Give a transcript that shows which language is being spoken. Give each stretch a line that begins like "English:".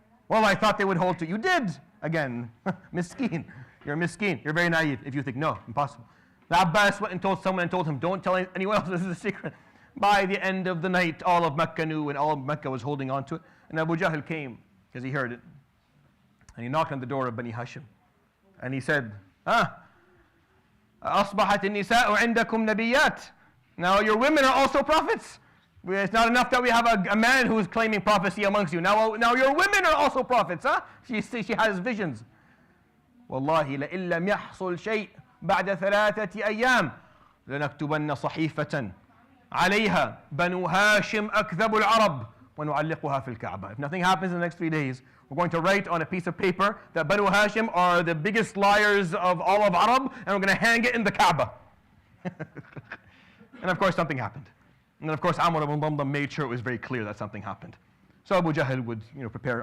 English: Well, I thought they would hold to you. You did. Again, miskeen. You're miskeen. You're very naive if you think, no, impossible. The Abbas went and told someone and told him, don't tell anyone else this is a secret. By the end of the night, all of Mecca knew and all of Mecca was holding on to it. And Abu Jahl came because he heard it. And he knocked on the door of Bani Hashim. And he said,
Arabic: أصبحت النساء عندكم نبيات.
English: Now your women are also prophets. It's not enough that we have a man who is claiming prophecy amongst you. Now your women are also prophets. Huh? She has visions.
Arabic: والله لئن لم يحصل شيء بعد 3 أيام لنكتبن صحيفة عليها بنو هاشم أكذب العرب ونعلقها في الكعبة.
English: If nothing happens in the next 3 days, we're going to write on a piece of paper that Banu Hashim are the biggest liars of all of Arab, and we're going to hang it in the Kaaba. And of course something happened. And then of course Amr ibn Damdam made sure it was very clear that something happened. So Abu Jahl would prepare.